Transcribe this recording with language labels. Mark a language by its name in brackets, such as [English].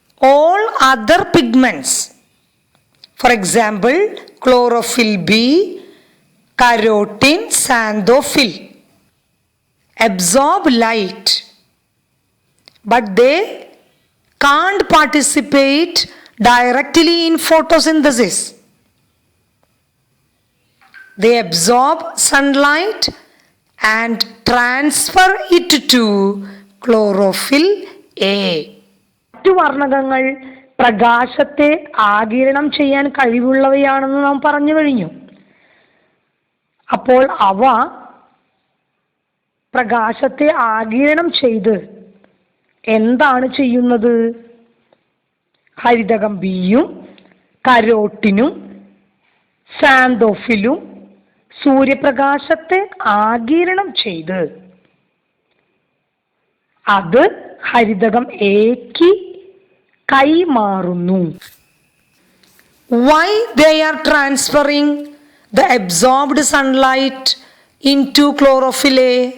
[English] All other pigments, for example, chlorophyll B, carotene, xanthophyll, absorb light, but they can't participate directly in photosynthesis. They absorb sunlight and transfer it to chlorophyll A. [Malayalam] മറ്റു വർണ്ണകങ്ങൾ പ്രകാശത്തെ ആഗിരണം ചെയ്യാൻ കഴിവുള്ളവയാണെന്ന് നാം പറഞ്ഞു കഴിഞ്ഞു. അപ്പോൾ അവ പ്രകാശത്തെ ആഗിരണം ചെയ്ത് എന്താണ് ചെയ്യുന്നത്? ഹരിതകം ബിയും കരോട്ടിനും സാന്തോഫിലും സൂര്യപ്രകാശത്തെ ആഗിരണം ചെയ്ത് അത് ഹരിതകം എക്ക് കൈമാറുന്നു. [English] Why they are transferring the absorbed sunlight into chlorophyll A?